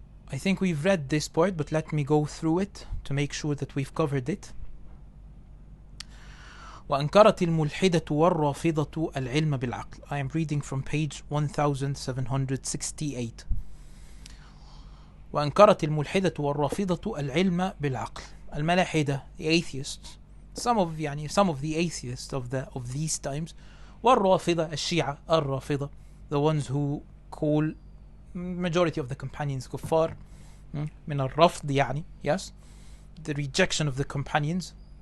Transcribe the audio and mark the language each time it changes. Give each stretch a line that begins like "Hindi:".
English: I think we've read this part, but let me go through it to make sure that we've covered it.
Arabic: وأنكرت الملحدة والرافضة العلم بالعقل.
English: I am reading from page 1768.
Arabic: وأنكرت الملحدة والرافضة العلم بالعقل. الملاحدة,
English: the atheists, some of the atheists of these times,
Arabic: والرافضة الشيعة الرافضة,
English: the ones who call majority of the companions kuffar,
Arabic: من الرفض يعني,
English: yes, the rejection of the companions.